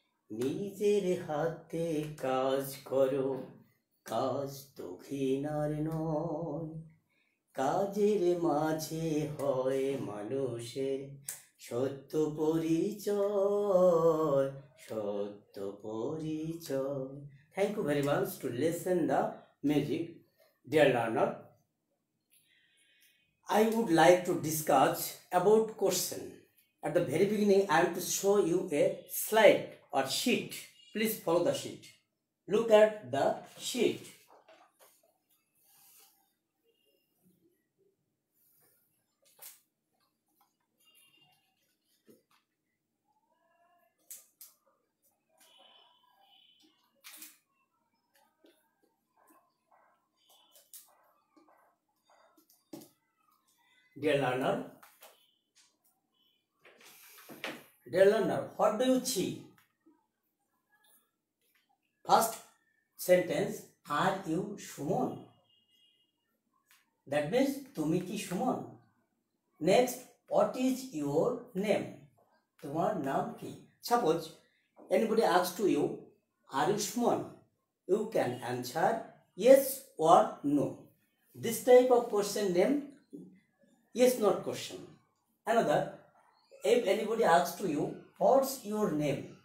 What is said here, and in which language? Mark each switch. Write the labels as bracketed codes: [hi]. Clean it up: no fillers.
[bn] নিজের হাতে কাজ করো, কাজ তো ঘৃণার নয়, কাজের মাঝে হয় মানুষের সত্য পরিচয়, সত্য পরিচয়। [en] Thank you very much to listen the music. Dear learner, I would like to discuss about question. At the very beginning, I am to show you a slide or sheet. Please follow the sheet. Look at the sheet. Dear learner, what do you see? First sentence, are you Shumon? That means [bn] তুমি কি Suman? [en] Next, what is your name? [bn] তোমার নাম কি? [en] Suppose anybody asks to you, are you Shumon? You can answer yes or no. This type of question name yes not question. Another, if anybody asks to you, what's your name?